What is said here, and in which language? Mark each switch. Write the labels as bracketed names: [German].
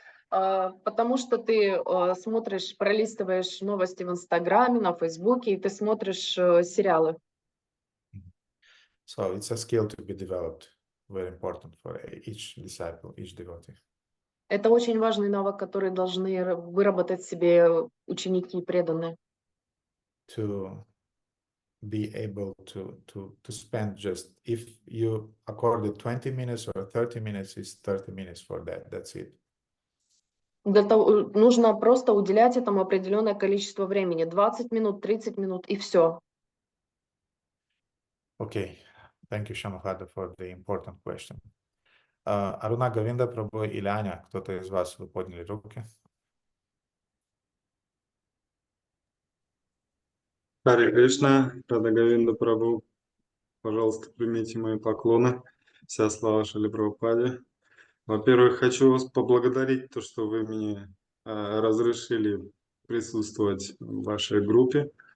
[Russian] Потому что ты смотришь, пролистываешь новости в Инстаграме, на Фейсбуке, и ты смотришь сериалы. [English] So it's a skill to be developed, very important for each disciple, each devotee. [Russian] Это очень важный навык, который должны выработать себе ученики и преданные. [English] To be able to spend just, if you accorded 20 minutes or 30 minutes, is 30 minutes for that. That's it. [Russian] Для того, нужно просто уделять этому определенное количество времени. 20 минут, 30 минут и все. [English] Okay. Thank you, Shamahada, for the important question. [Russian] Аруна Говинда Прабhu или Аня, кто-то из вас, вы подняли руки? Харе Кришна, Рада Говинда Прабху, пожалуйста, примите мои поклоны. Вся слава Шриле Прабхупаде. Во-первых, хочу вас поблагодарить, то, что вы мне разрешили присутствовать в вашей группе.